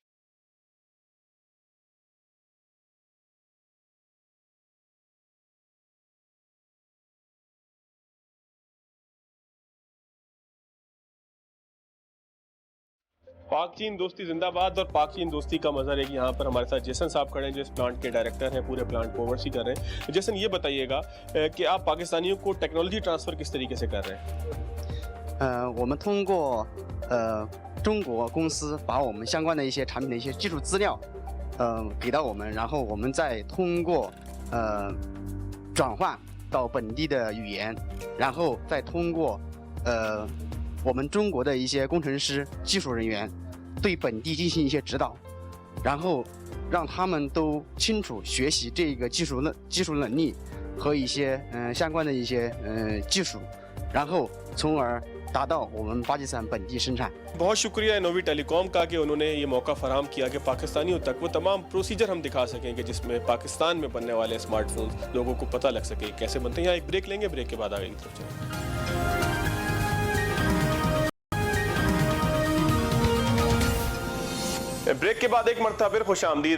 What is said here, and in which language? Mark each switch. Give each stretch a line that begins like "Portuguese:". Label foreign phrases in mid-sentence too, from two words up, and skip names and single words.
Hindi: पाक चीन दोस्ती जिंदाबाद और पाक चीन दोस्ती का मज़ा है कि यहाँ पर हमारे साथ जेसन साहब खड़े हैं जो इस प्लांट के डायरेक्टर हैं, पूरे प्लांट को ओवरसी कर रहे हैं। जेसन ये बताइएगा कि आप पाकिस्तानियों को
English: technology transfer
Hindi: किस तरीके से कर रहे हैं?
Chinese: 我们通过中国公司把我们相关的一些产品的一些技术资料给到我们，然后我们再通过转换到本地的语言，然后再通过我们中国的一些工程师、技术人员对本地进行一些指导，然后让他们都清楚学习这个技术能力和一些相关的一些技术，然后从而达到我们巴基斯坦本地生产。
Hindi: बहुत शुक्रिया इनोवी टेलीकॉम का कि उन्होंने ये मौका फराहम किया कि पाकिस्तानियों तक वो तमाम प्रोसीजर हम दिखा सकें कि जिसमें पाकिस्तान में बनने वाले स्मार्टफोन लोगों को पता लग सके कैसे बनते हैं। यहाँ एक ब्रेक लेंगे, ब्रेक के बाद आगे की तरफ चलेंगे। ब्रेक के बाद एक मरतबा फिर खुश आमदीद।